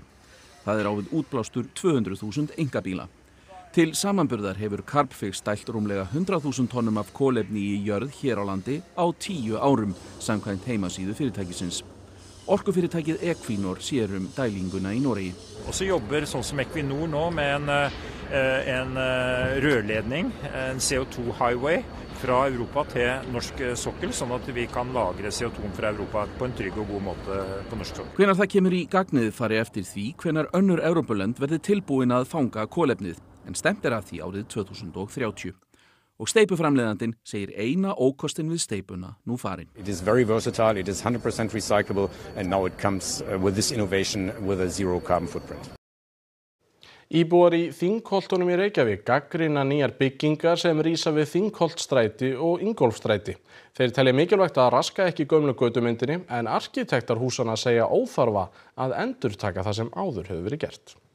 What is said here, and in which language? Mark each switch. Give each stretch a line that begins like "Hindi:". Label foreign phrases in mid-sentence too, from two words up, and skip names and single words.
Icelandic: Það á við útblástur 200.000 einkabíla. Til samanburðar hefur Carbfix dælt rúmlega 100.000 tonnum af kolefni í jörð hér á landi á 10 árum, samkvæmt heimasíðu fyrirtækisins. Orkufyrirtækið Equinor sér dælinguna í Noregi.
Norwegian: Og så jobber sånn som Equinor nå med en rørledning, en CO2 highway fra Europa til norsk sokkel, sånn at vi kan lagre CO2 fra Europa på en trygg og god måte på norsk sokkel.
Icelandic: Hvenær það kemur í gagnið fari eftir því hvenær önnur Evrópulönd verði tilbúin að fanga kolefnið, en stemt að því árið 2030. Og steipuframleiðandinn segir eina ókostin við steipuna nú farin.
English: It is very versatile, it is 100% recyclable, and now it comes with this innovation with a zero carbon footprint.
Icelandic: Íbúar í Þingholtunum í Reykjavík gagnrýna nýjar byggingar sem rísa við Þingholtsstræti og Ingólfsstræti. Þeir telja mikilvægt að raska ekki gömlu götumyndinni, en arkitektar húsanna segja óþarfa að endurtaka það sem áður hefur verið gert.